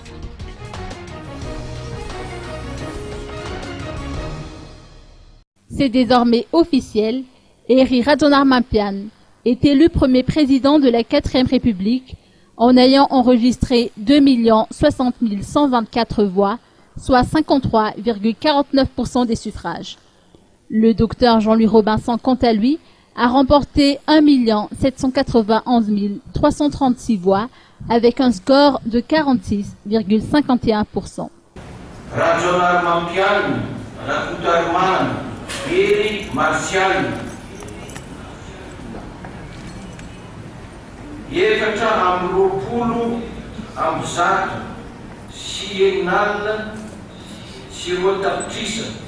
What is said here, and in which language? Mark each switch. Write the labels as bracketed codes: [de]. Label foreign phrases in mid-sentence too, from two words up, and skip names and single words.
[fr] C'est désormais officiel, Eri Radzonar Mampian est élu premier président de la 4e République en ayant enregistré 2 060 124 voix, soit 53,49% des suffrages. Le docteur Jean-Louis Robinson, quant à lui, a remporté 1 791 336 voix avec un score de 46,51%. Radzonar Mampian, Rakutarman, Eri Martial. [mg] Efatra amby roapolo amby zato sy eninalina sy roa tapitrisa